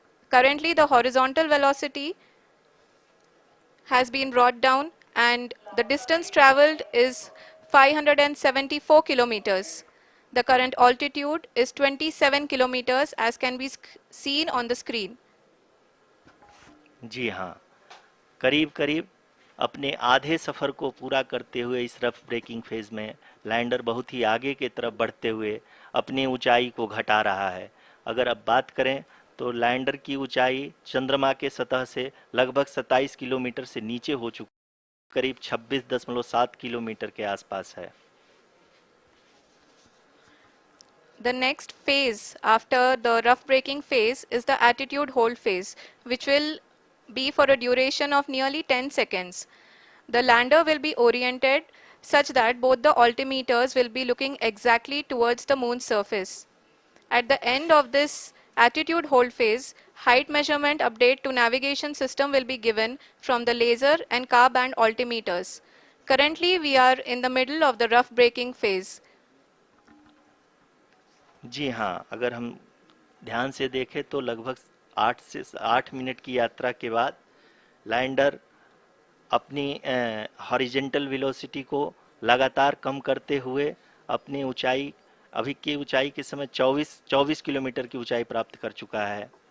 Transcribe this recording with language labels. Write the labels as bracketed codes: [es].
[en] Currently, the horizontal velocity has been brought down, and the distance traveled is 574 kilometers. The current altitude is 27 kilometers, as can be seen on the screen. [hi] जी हाँ, करीब अपने आधे सफ़र को पूरा करते हुए इस रफ ब्रेकिंग फेज में लैंडर बहुत ही आगे की तरफ बढ़ते हुए अपनी ऊंचाई को घटा रहा है। अगर अब बात करें तो लैंडर की ऊंचाई चंद्रमा के सतह से लगभग 27 किलोमीटर से नीचे हो चुकी, करीब 26.7 किलोमीटर के आसपास है। [en] The next phase after the rough braking phase is the attitude hold phase, which will be for a duration of nearly 10 seconds. The lander will be oriented such that both the altimeters will be looking exactly towards the moon's surface. At the end of this attitude hold phase, height measurement update to navigation system will be given from the laser and car band altimeters. Currently, we are in the middle of the rough braking phase. [hi] जी हाँ, अगर हम ध्यान से देखें तो लगभग 8 minute की यात्रा के बाद लैंडर अपनी हॉरिजेंटल वेलोसिटी को लगातार कम करते हुए अपनी ऊंचाई अभी की ऊंचाई के समय 24 किलोमीटर की ऊंचाई प्राप्त कर चुका है।